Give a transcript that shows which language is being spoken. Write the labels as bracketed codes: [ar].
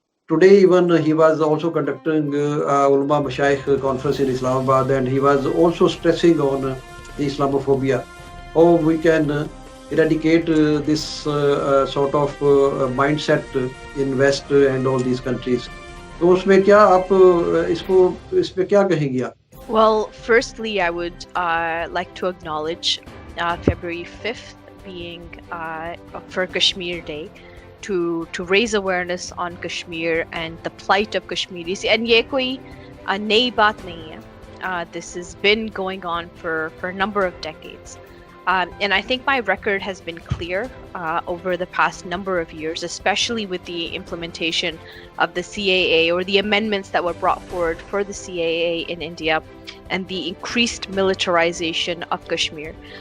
[en] Today even he was also conducting Ulama Mashayikh conference in Islamabad, and he was also stressing on the Islamophobia. How we can eradicate this sort of mindset in West and all these countries. [ur] तो उसमें क्या आप इस पे क्या कहेंगी आप? [en] Well, firstly, I would like to acknowledge February 5th being for Kashmir Day, to raise awareness on Kashmir and the plight of Kashmiris. [ur] And ये कोई नई बात नहीं है. [en] This has been going on for a number of decades. And I think my record has been clear over the past number of years, especially with the implementation of the CAA or the amendments that were brought forward for the CAA in India and the increased militarization of Kashmir.